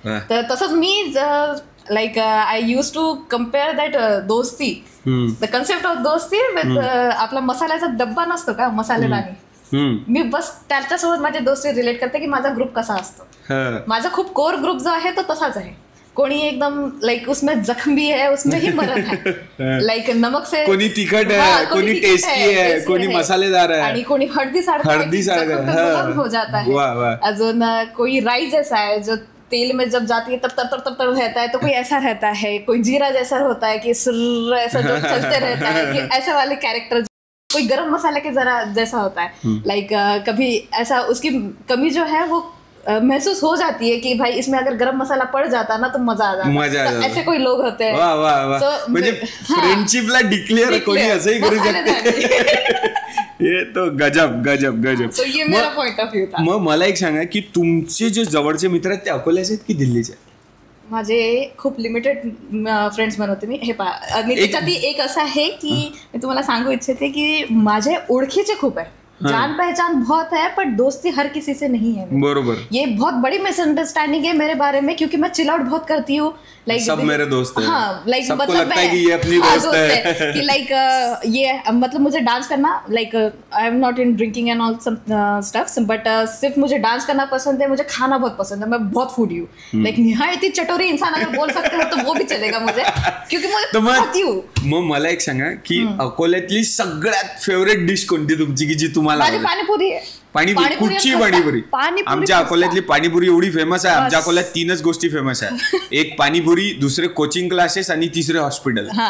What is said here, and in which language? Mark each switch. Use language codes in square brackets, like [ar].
[mr] तर तसंच मी [en] like I used to compare that [mr] दोस्ती, [en] the concept of [mr] दोस्ती with आपला मसाल्याचा डब्बा नसतो का, मसालेदानी. मी बस त्याच्यासोबत माझी दोस्ती रिलेट करते की माझा ग्रुप कसा असतो. माझा खूप कोर ग्रुप जो आहे तो तसाच आहे. कोणी एकदम [hi] लाइक उसमें जख्मी है, उसमें ही मरद है, लाइक नमक से, कोणी तिखट है, कोणी टेस्टी है, कोणी मसालेदार है, [mr] आणि कोणी हळदी सारखं [hi] हो जाता है. अजून कोई राई जैसा है जो तेल में जब जाती है तब तर रहता है, तो कोई ऐसा रहता है, कोई जीरा जैसा होता है कि सुर ऐसा जो चलते रहता है, कि ऐसे वाले कैरेक्टर. कोई गरम मसाले के जरा जैसा होता है, लाइक कभी ऐसा उसकी कमी जो है वो महसूस हो जाती है कि भाई इसमें अगर गरम मसाला पड़ जाता ना तो मजा आ जाता. ऐसे कोई लोग होते हैं. [mr] म्हणजे फ्रेंडशिपला डिक्लेअर कोणी असंही करू शकते. [hi] हे तो गजब गजब गजब. ये मेरा पॉइंट ऑफ व्ह्यू था. [mr] मग मला एक सांगा की तुमचे जे जवळचे मित्र आहेत ते अकोल्याचे आहेत की दिल्लीचे? माझे खूप लिमिटेड फ्रेंड्स बनवते मी. हे आणि त्याच्यात एक असं आहे की मी तुम्हाला सांगू इच्छिते की माझे ओळखीचे खूप आहे, [hi] जान पहचान बहुत है, पर दोस्ती हर किसी से नहीं है. [mr] बरोबर. [hi] ये बहुत बड़ी मिसअंडरस्टैंडिंग है मेरे बारे में, क्योंकि मैं चिल आउट बहुत करती हूँ. लाइक सब मेरे दोस्त हैं. हाँ, लाइक सबको मतलब लगता है कि ये अपनी दोस्त है. कि लाइक ये मतलब मुझे डांस करना, like [en] I am not in drinking and all stuffs, [hi] but सिर्फ मुझे डांस करना पसंद है, मुझे खाना बहुत पसंद है, मैं बहुत फूडी हूँ. लाइक निहायती चटोरी इंसान अगर बोल सकते हो तो वो भी चलेगा मुझे, क्योंकि मुझे खाती हूँ. [mr] मग मला एक सांगा की अकोल्यातली सगळ्यात फेवरेट डिश कोणती तुमची की जी तुम्हाला? पाणीपुरी आहे. पाणीपुरी. कुठची पाणीपुरी? आमच्या अकोल्यातली पाणीपुरी एवढी फेमस आहे. आमच्या अकोल्यात 3च गोष्टी फेमस आहे. एक पाणीपुरी, दुसरे कोचिंग क्लासेस आणि तिसरे हॉस्पिटल.